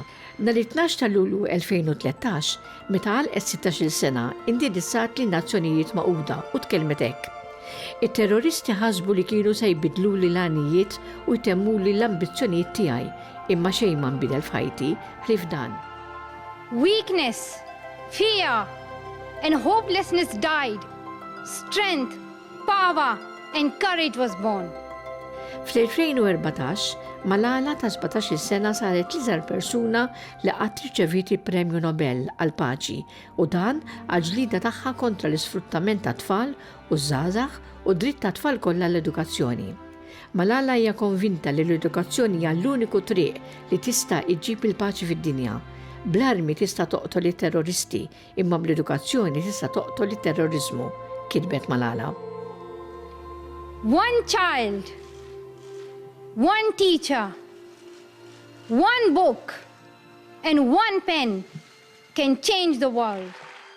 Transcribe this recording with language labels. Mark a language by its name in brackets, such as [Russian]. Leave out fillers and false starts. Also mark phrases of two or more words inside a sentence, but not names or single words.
[Maltese] Nhar 12 ta' Lulju 2013, meta għalqet 16-il sena, indirizzat lin-Nazzjonijiet Magħquda u tkellmet hekk. Il-terroristi ħasbu li kienu se jbidlu li l-għanijiet u jtemmu li l-ambizzjonijiet tiegħi, imma xejn ma nbidel f'ħajti ħlif dan. [English] Weakness, fear, and hopelessness died. Strength, power, and courage was born. [Maltese] Fl-2014, Malala ta' 17 sena saret l-iżgħar persuna li qatt riċevit il-Premju Nobel għall-Paċi u dan għall-ġlieda tagħha kontra l-isfruttament ta' tfal u żgħażagħ u dritt ta' tfal kollha l-edukazzjoni. Malala hija konvinta li l-edukazzjoni hija l-uniku triq li tista' iġġib il-paċi fid-dinja. Bl-armi tista' toqtol it-terroristi, imma bl-edukazzjoni tista' toqtol it-terrorizmu, kitbet Malala. [English] One child, one teacher, one book, and one pen can change the world.